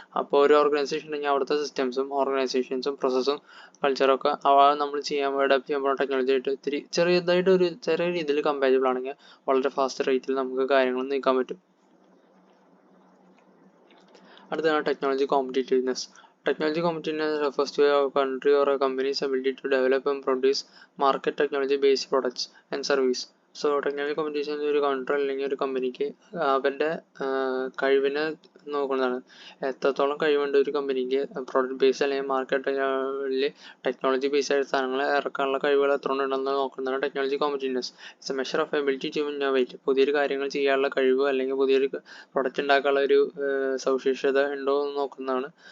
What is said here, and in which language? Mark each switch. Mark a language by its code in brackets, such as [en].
[ml] അപ്പോൾ ഒരു ഓർഗനൈസേഷൻ ഉണ്ടെങ്കിൽ അവിടുത്തെ സിസ്റ്റംസും ഓർഗനൈസേഷൻസും പ്രോസസ്സും കൾച്ചറൊക്കെ നമ്മൾ അഡാപ്റ്റ് ചെയ്യുമ്പോൾ ടെക്നോളജി ആയിട്ട് ചെറിയ രീതിയിൽ കമ്പാറ്റബിൾ ആണെങ്കിൽ വളരെ ഫാസ്റ്റ് റേറ്റിൽ നമുക്ക് കാര്യങ്ങൾ നീക്കാൻ പറ്റും. അടുത്തതാണ് technology competitiveness. [en] Technology competitiveness refers to a country or a company's ability to develop and produce market technology-based products and service. [ml] So technology competition ഒരു കൺട്രി അല്ലെങ്കിൽ ഒരു കമ്പനിക്ക് അവരുടെ കഴിവിനെ നോക്കുന്നതാണ്. എത്രത്തോളം കഴിവുണ്ട് ഒരു കമ്പനിക്ക് പ്രോഡക്റ്റ് ബേസ് അല്ലെങ്കിൽ മാർക്കറ്റിൽ ടെക്നോളജി ബേസ് ആയ സാധനങ്ങൾ ഇറക്കാനുള്ള കഴിവുകൾ എത്ര ഉണ്ടെന്ന് നോക്കുന്നതാണ് technology competitiveness. [en] It's a measure of ability to innovate. [ml] പുതിയൊരു കാര്യങ്ങൾ ചെയ്യാനുള്ള കഴിവ് അല്ലെങ്കിൽ പുതിയൊരു പ്രൊഡക്റ്റ് ഉണ്ടാക്കാനുള്ള ഒരു സവിശേഷത ഉണ്ടോ എന്ന് നോക്കുന്നതാണ്